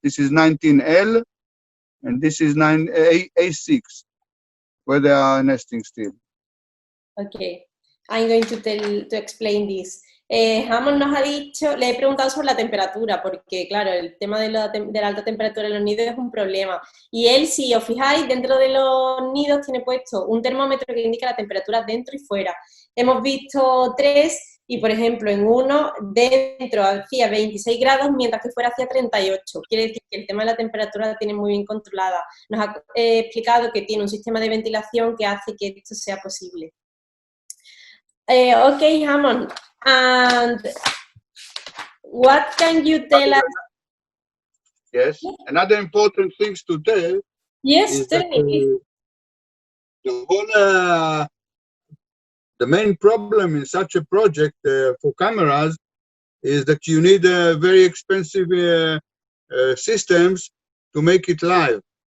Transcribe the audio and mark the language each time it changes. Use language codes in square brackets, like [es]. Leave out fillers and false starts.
[en] This is 19L, and this is A6, where they are nesting still. Okay, I'm going to explain this. [es] Ammonn nos ha dicho, le he preguntado sobre la temperatura, porque claro, el tema de la alta temperatura en los nidos es un problema. Y él, si os fijáis, dentro de los nidos tiene puesto un termómetro que indica la temperatura dentro y fuera. Hemos visto 3 y, por ejemplo, en uno dentro hacía 26 grados, mientras que fuera hacía 38. Quiere decir que el tema de la temperatura la tiene muy bien controlada. Nos ha explicado que tiene un sistema de ventilación que hace que esto sea posible. [en] Okay, Ammonn, and what can you tell us? Yes, another important thing to tell. Yes, is tell that, me. the whole, the main problem in such a project for cameras is that you need very expensive systems to make it live.